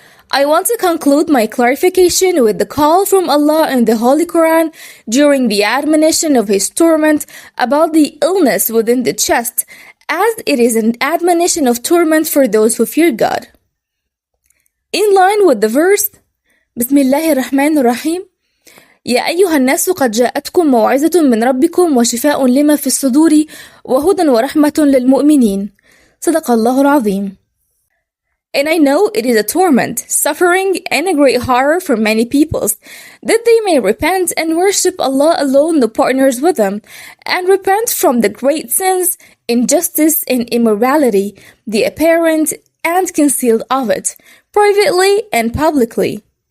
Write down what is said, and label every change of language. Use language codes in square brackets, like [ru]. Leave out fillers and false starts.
[en] I want to conclude my clarification with the call from Allah in the Holy Quran during the admonition of His torment about the illness within the chest, as it is an admonition of torment for those who fear God. In line with the verse, [ar] بسم الله الرحمن الرحيم يا أيها الناس قد جاءتكم موعظة من ربكم وشفاء لما في الصدور وهدى ورحمة للمؤمنين. صدق الله العظيم. [en] And I know it is a torment, suffering, and a great horror for many peoples, that they may repent and worship Allah alone, no partners with Him, and repent from the great sins, injustice, and immorality, the apparent and concealed of it, privately and publicly.